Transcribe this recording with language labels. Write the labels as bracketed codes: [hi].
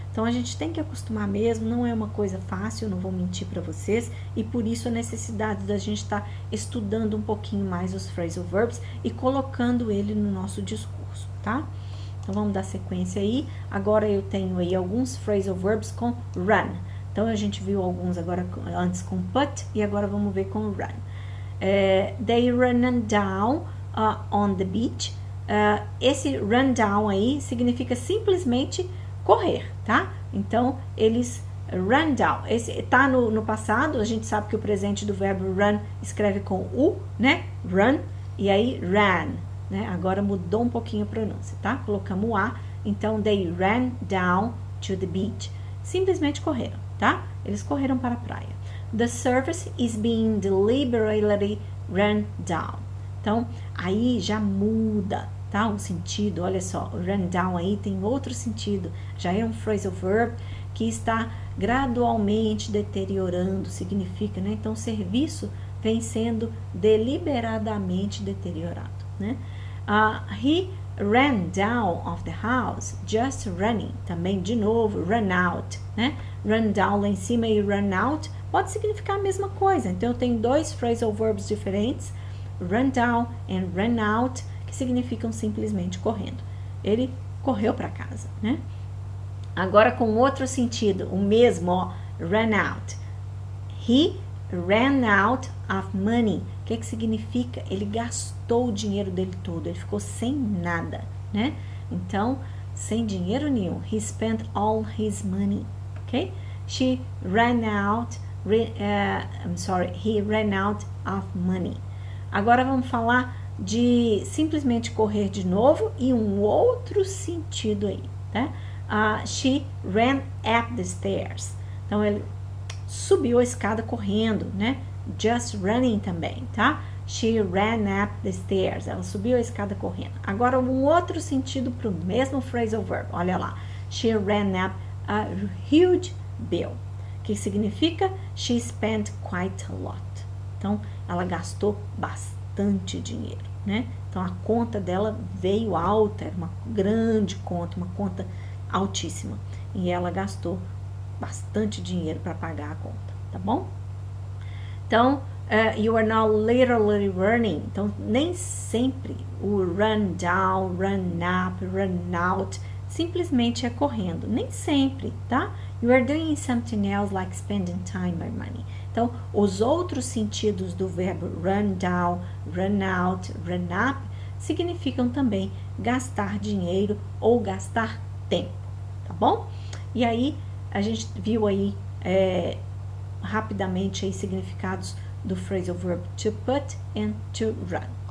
[pt] Então, a gente tem que acostumar mesmo, não é uma coisa fácil, não vou mentir para vocês, e por isso a necessidade da gente estar estudando um pouquinho mais os phrasal verbs e colocando ele no nosso discurso, tá? Então, vamos dar sequência aí. Agora eu tenho aí alguns phrasal verbs com run. Então, a gente viu alguns agora antes com put e agora vamos ver com run. [en] They run down on the beach. [pt] Esse run down aí significa simplesmente correr, tá? Então, eles run down. Esse tá no passado, a gente sabe que o presente do verbo run escreve com U, né? Run, e aí ran, né? Agora mudou um pouquinho a pronúncia, tá? Colocamos o A, então [en] they ran down to the beach. [pt] Simplesmente correram, tá? Eles correram para a praia. [en] The service is being deliberately run down. [pt] Então, aí já muda, tá? O sentido, olha só, run down aí tem outro sentido. Já é um phrasal verb que está gradualmente deteriorando, significa, né? Então, o serviço vem sendo deliberadamente deteriorado, né? [en] He ran down of the house, just running. [pt] Também, de novo, run out, né? Run down lá em cima e run out pode significar a mesma coisa. Então, eu tenho dois phrasal verbs diferentes, run down and run out, que significam simplesmente correndo. Ele correu para casa, né? Agora, com outro sentido, o mesmo, ó, run out. [en] He ran out of money. [pt] O que significa? Ele gastou o dinheiro dele todo, ele ficou sem nada, né? Então, sem dinheiro nenhum. [en] He spent all his money, ok? She ran out, he ran out of money. [pt] Agora vamos falar de simplesmente correr de novo e um outro sentido aí, né? [en] She ran up the stairs. [pt] Então, ele subiu a escada correndo, né? [en] Just running [pt] também, tá? [en] She ran up the stairs. [pt] Ela subiu a escada correndo. Agora, um outro sentido para o mesmo phrasal verb. Olha lá. [en] She ran up a huge bill. [pt] Que significa [en] she spent quite a lot. [pt] Então, ela gastou bastante dinheiro, né? Então, a conta dela veio alta, era uma grande conta, uma conta altíssima. E ela gastou bastante dinheiro para pagar a conta, tá bom? [en] Então, you are now literally running. [pt] Então, nem sempre o run down, run up, run out simplesmente é correndo. Nem sempre, tá? [en] You are doing something else like spending time or money. [pt] Então, os outros sentidos do verbo run down, run out, run up significam também gastar dinheiro ou gastar tempo, tá bom? E aí, a gente viu aí rapidamente aí significados do phrasal verb to put and to run.